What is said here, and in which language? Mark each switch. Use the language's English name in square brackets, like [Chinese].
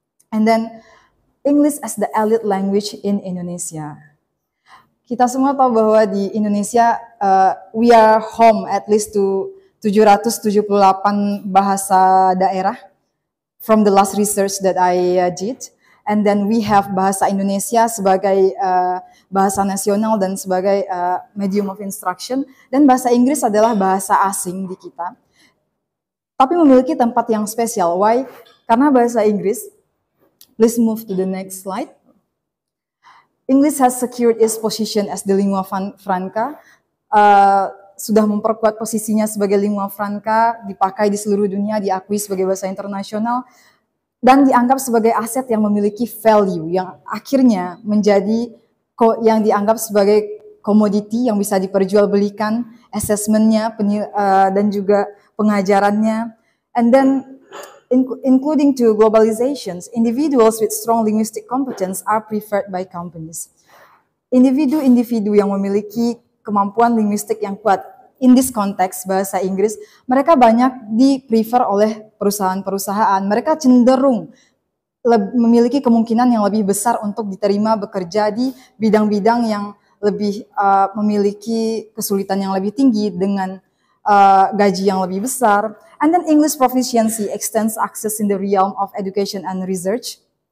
[English] And then English as the elite language in Indonesia. [Indonesian] Kita semua tahu bahwa di Indonesia [English] we are home at least to [Indonesian] 778 bahasa daerah. [English] from the last research that I did. And then we have [Indonesian] bahasa Indonesia sebagai bahasa nasional dan sebagai [English] medium of instruction. [Indonesian] Dan bahasa Inggris adalah bahasa asing di kita. Tapi memiliki tempat yang spesial. [English] Why? [Indonesian] Karena bahasa Inggris, [English] please move to the next slide. English has secured its position as the lingua franca. [Indonesian] Sudah memperkuat posisinya sebagai lingua franca, dipakai di seluruh dunia, diakui sebagai bahasa internasional, dan dianggap sebagai aset yang memiliki value, yang akhirnya menjadi yang dianggap sebagai komoditi yang bisa diperjualbelikan, assessment-nya, dan juga pengajarannya. [English] And then, including to globalizations, individuals with strong linguistic competence are preferred by companies. [Indonesian] Individu-individu yang memiliki kemampuan linguistik yang kuat, [English] in this context [Indonesian] bahasa Inggris, mereka banyak di-prefer oleh perusahaan-perusahaan. Mereka cenderung memiliki kemungkinan yang lebih besar untuk diterima bekerja di bidang-bidang yang lebih memiliki kesulitan yang lebih tinggi dengan gaji yang lebih besar. [English] And then English proficiency extends access in the realm of education and research.